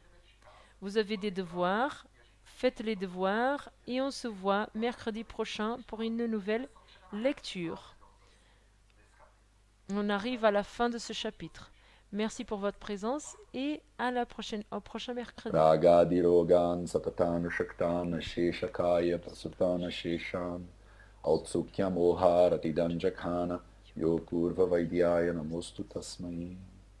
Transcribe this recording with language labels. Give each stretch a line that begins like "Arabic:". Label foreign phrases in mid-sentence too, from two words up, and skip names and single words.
French: Vous avez des devoirs, faites les devoirs et on se voit mercredi prochain pour une nouvelle lecture. On arrive à la fin de ce chapitre. Merci pour votre présence et au prochain mercredi.
Sanskrit: रागादिरोगान् सततानुषक्तान् अशेषकाय प्रसृतान् अशेषान् औत्सुक्य मोहारतिदान् जघान योऽपूर्व वैद्याय नमोऽस्तु तस्मै.